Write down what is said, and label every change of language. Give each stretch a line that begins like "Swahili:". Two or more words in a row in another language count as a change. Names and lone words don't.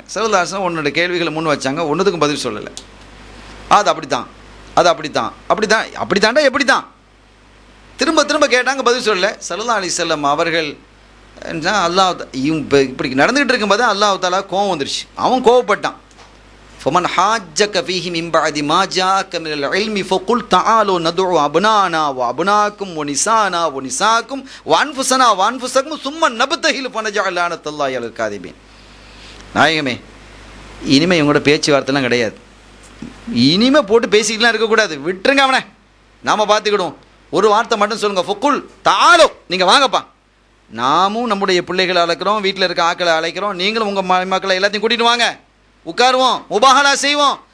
Tamil: ஸல்லல்லாஹு ஒன்னோட கேள்விகளை முன் வச்சாங்க, ஒன்றுத்துக்கும் பதில் சொல்லலை. அது அப்படித்தான், அது அப்படித்தாண்டா எப்படி தான் திரும்ப திரும்ப கேட்டாங்க, பதில் சொல்லலை.
Arabic: صلى الله عليه وسلم
Tamil: அவர்கள் அல்லாஹ் இப்படி நடந்துகிட்டு இருக்கும்போது அல்லாஹ் தஆலா கோவம் வந்துருச்சு. அவன் கோவப்பட்டான்.
Arabic: فمن حاجك فيه من بعد ما جاءك من العلم فقل تعالوا ندعو أبناءنا وأبناءكم ونساءنا ونساءكم وأنفسنا وأنفسكم ثم نبتهل فنجعل لعنة الله على الكاذبين.
Tamil: நாயகமே, இனிமேல் இவங்களோட பேச்சுவார்த்தைலாம் கிடையாது. இனிமேல் போட்டு பேசிக்கலாம் இருக்கக்கூடாது, விட்டுருங்க அவனை, நாம் பார்த்துக்கிடுவோம். ஒரு வார்த்தை மட்டும் சொல்லுங்கள்,
Arabic: فقل تعالوا,
Tamil: நீங்கள் வாங்கப்பா. நாமும் நம்முடைய பிள்ளைகளை அழைக்கிறோம், வீட்டில் இருக்க ஆக்களை அழைக்கிறோம், நீங்களும் உங்கள் மக்களை எல்லாத்தையும் கூட்டிகிட்டு வாங்க, உட்காருவோம், முபாஹலா செய்வோம்.